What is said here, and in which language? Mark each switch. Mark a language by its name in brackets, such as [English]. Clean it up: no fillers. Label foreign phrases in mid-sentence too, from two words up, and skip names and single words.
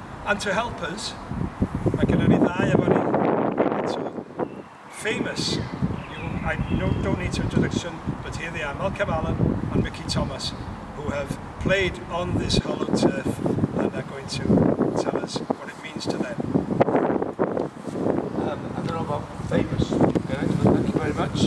[English] And to help us, [Welsh] mae gennym ni ddau efo ni. [English] So, famous, I don't need to introduction, but here they are, Malcolm Allen and Mickey Thomas, who have played on this hollow turf and are going to tell us what it means to them. I don't know about famous, but thank you very much.